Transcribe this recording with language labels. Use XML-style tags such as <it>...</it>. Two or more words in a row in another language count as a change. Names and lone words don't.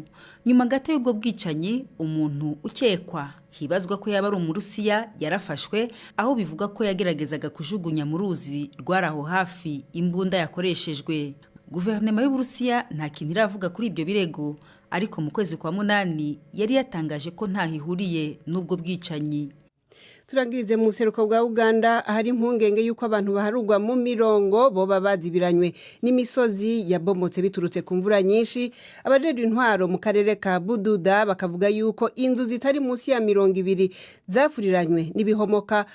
<rn>Nyuma gato y'ubwo bwicanyi, umuntu ukekwa hibazwa ko yaba ari umurusiya yarafashwe, aho bivuga ko yageragezaga kujugunya mu ruzi rwaraho hafi imbunda yakoreshejwe. Guverinoma y'Uburusiya nta kintu iravuga kuri ibyo birego, ariko mu kwezi kwa munani yari yatangaje ko nta hihuriye n'ubwo bwicanyi. Turangirize mu seruko bwa Uganda ahari impungenge yuko abantu baharugwa mu mirongo boba bazibiranywe n'imisozi yabomotse biturutse ku mvura nyinshi. Abajeje intwaro mu karere ka Bududa bakavuga yuko inzu zitari munsi ya 200 zafuriranywe n'ibihomoka.</rn>